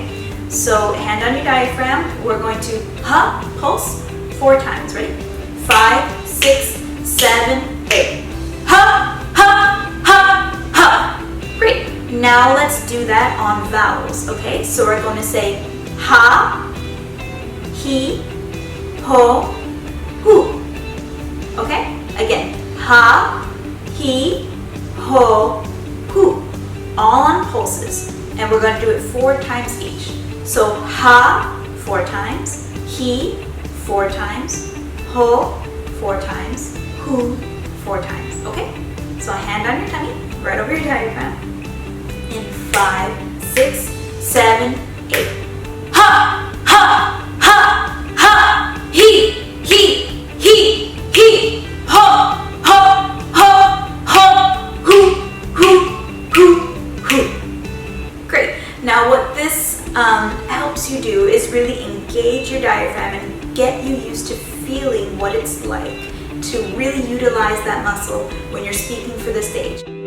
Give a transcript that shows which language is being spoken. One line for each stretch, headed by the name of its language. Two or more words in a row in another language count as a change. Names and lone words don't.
English: So hand on your diaphragm, we're going to ha, pulse 4 times, ready? 5, 6, 7, 8. Ha, ha, ha, ha. Great. Now let's do that on vowels, okay? So we're going to say ha, he, ho, hu. Okay? Again, ha, he, ho, hu. All on pulses. And we're going to do it 4 times each. So ha, 4 times, he, 4 times, ho, 4 times, hu, 4 times. Okay? So hand on your tummy, right over your diaphragm. In 5, 6, 7, 8. Ha, ha, ha, ha, he, ho, ho, ho, ho, hu, hu, hu, hu. Great. Now what this helps you do is really engage your diaphragm and get you used to feeling what it's like to really utilize that muscle when you're speaking for the stage.